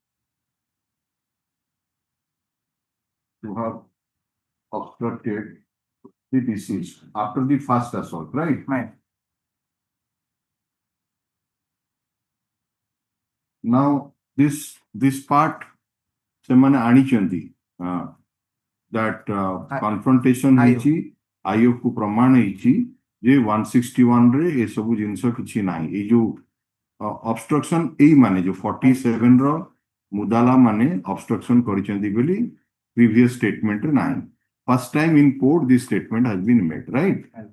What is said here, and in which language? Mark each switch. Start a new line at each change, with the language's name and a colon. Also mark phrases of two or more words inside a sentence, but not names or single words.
English: who have obstructed the deceased after the first assault, right? Right. Now this part
Odia: ସେମାନେ ଆଣିଛନ୍ତି
English: that confrontation
Odia: ହେଇଛି ଆୟୋଗ କୁ ପ୍ରମାଣ ହେଇଛି ଯେ 161 ରେ ଏ ସବୁ ଜିନିଷ କିଛି ନାହିଁ ଏଇ ଯୋଉ obstruction ଏଇ ମାନେ ଯୋଉ 47 ର ମୁଦାଲା ମାନେ obstruction କରିଛନ୍ତି ବୋଲି
English: previous statement
Odia: ରେ ନାହିଁ
English: first time in court this statement has been made, right?